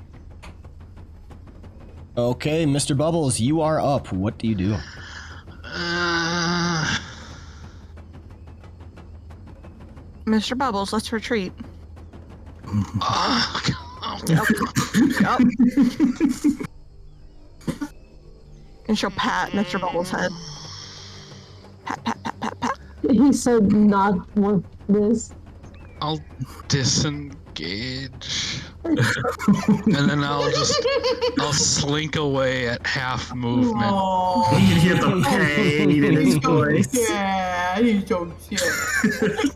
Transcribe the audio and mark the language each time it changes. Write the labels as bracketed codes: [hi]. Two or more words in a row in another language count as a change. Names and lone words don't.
[en] Okay, Mr. Bubbles, you are up. What do you do? Mr. Bubbles, let's retreat. Oh, Yup. And she'll pat Mr. Bubbles' head. Pat, pat, pat, pat, pat. He said not want this. I'll disengage. And then I'll slink away at half movement. Oh, You can hear the pain in his voice. yeah, he's so cute.